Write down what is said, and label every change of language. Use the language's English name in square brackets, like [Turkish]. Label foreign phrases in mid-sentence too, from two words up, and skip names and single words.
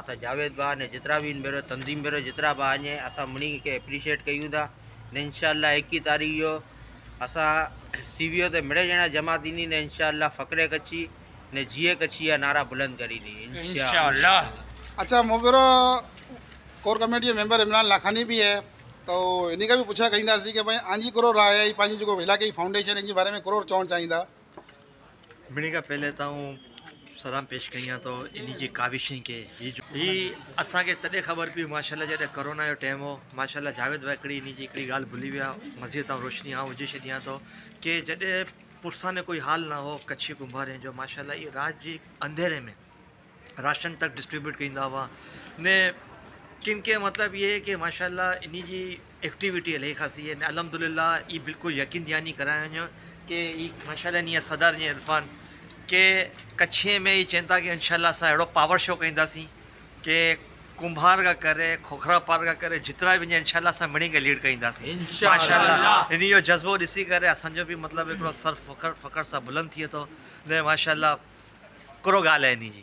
[Sindhi] असां जावेद भाउ ने जेतिरा बि इन भेरो तंज़ीम भेरो जेतिरा भाउ आहिनि असां मुनी खे एप्रिशिएट कयूं था। ने इंशाअल्लाह 21 तारीख़ जो असां सीवीओ ते मिड़े ॼणा जमा थींदी ने इंशाअल्लाह फ़क़्रे कच्छी ने जिए कच्छी जा नारा बुलंद करींदी इंशाअल्लाह। अच्छा, मूं भेरो [English] core committee [Sindhi] जो मेंबर इमरान लाखानी [Urdu] بھی ہے, [Sindhi] तो इन का भी पुछा कहींदासीं कि भाई आंजी करो राय है पंहिंजी जेको इलाइक़े जी फाउंडेशन इन जे बारे में करो चवणु चाहींदा? मिणी का पहले तो सलाम पेश कयां तो इन जी काविशें के ही असांखे तॾहिं ख़बर पई माशाल्लाह जॾहिं कोरोना जो टाइम हो। माशाल्लाह जावेद भाई हिकिड़ी इन जी हिकिड़ी ॻाल्हि भुली विया, मज़ीद तां रोशनी आउं विझी छॾियां थो कि जॾहिं पुरसाने कोई हाल ना हो कच्छी कुंभारे जो माशाल्लाह ये रात जी अंधेरे में राशन तक डिस्ट्रीब्यूट कंदा हुआ ने किन के [Urdu] مطلب یہ ہے کہ [Sindhi] माशाल्लाह इन जी एक्टिविटी इलाही ख़ासी है। अल्हम्दुलिल्लाह ये बिल्कुलु यकीन दयानी करायो कि माशाल्लाह इन सदर जी इरफान के कच्छे में ये चवनि था कि इंशाल्लाह असां अहिड़ो [English] power show [Sindhi] कंदासीं कि कुंभार का करे खोखरा पार का करे जेतिरा बि इंशाल्लाह असां मिणी के लीड कंदासीं इंशाल्लाह। इन जो जज़्बो ॾिसी करे असांजो बि मतिलबु हिकिड़ो सर फ़ख़्र सां बुलंद थिए थो ने माशाल्लाह करो ॻाल्हि आहे इन जी।